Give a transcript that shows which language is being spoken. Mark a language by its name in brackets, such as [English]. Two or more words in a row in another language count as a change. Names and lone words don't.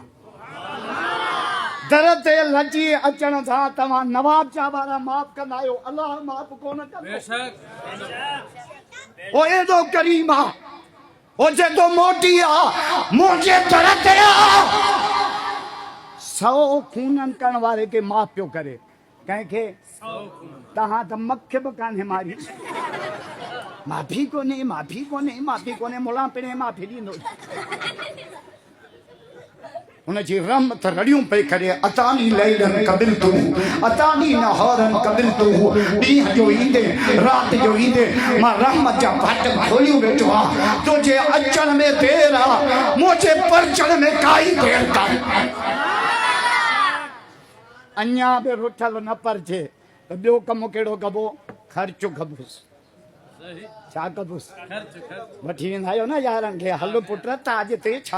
[Sindhi] दर ते लची अचण सां तव्हां नवाब शाह वारा माफ़ कंदा आहियो अलाह माफ़ कोन कंदो ओ एॾो करीम आहे ओ जेको मोटी आहे मुंहिंजे दर ते 100 खूननि करण वारे खे माफ़ पियो करे कंहिंखे तव्हां त मूंखे बि कान्हे मारी माफ़ी कोन्हे मुला पिणे माफ़ी ॾींदो हुनजी रहमत रड़ियूं पई करे [Arabic] أتاني ليلاً قبلتُ أتاني نهاراً قبلتُ [Sindhi] ॾींहं जो ईंदे राति जो ईंदे मां रहमत जा भट खोलियूं वेठो आहियां तुंहिंजे अचण में देर आहे मुंहिंजे परचण में काई देर कान्हे अञा बि रुठल न परचे त ॿियो कमु कहिड़ो कबो ख़र्चु कबोसि छा कबोसि वठी वेंदा आहियो न यारनि खे हल पुट ताज ते छा